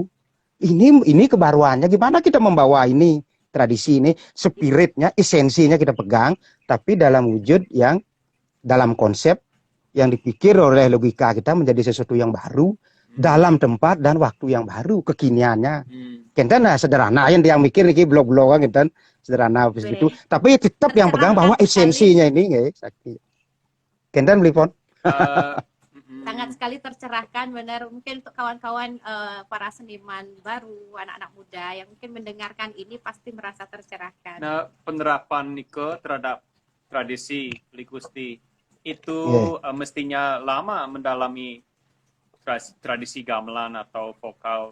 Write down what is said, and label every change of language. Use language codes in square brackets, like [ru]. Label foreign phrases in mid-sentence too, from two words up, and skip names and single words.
[id] Ini kebaruannya gimana kita membawa ini tradisi ini, spiritnya, esensinya kita pegang, tapi dalam wujud yang dalam konsep yang dipikir oleh logika kita menjadi sesuatu yang baru. Dalam tempat dan waktu yang baru, kekiniannya. Kenten sederhana yang dia mikir nih blog-blog kan kenten sederhana begitu. Tapi tetap yang pegang bahwa esensinya ini nggih. [ban] Kenten melipon. [id] sangat sekali tercerahkan, benar. Mungkin untuk kawan-kawan para seniman baru, anak-anak muda yang mungkin mendengarkan ini pasti merasa tercerahkan. Nah, penerapan Niko terhadap tradisi Beli Gusti itu mestinya lama mendalami tradisi gamelan atau vokal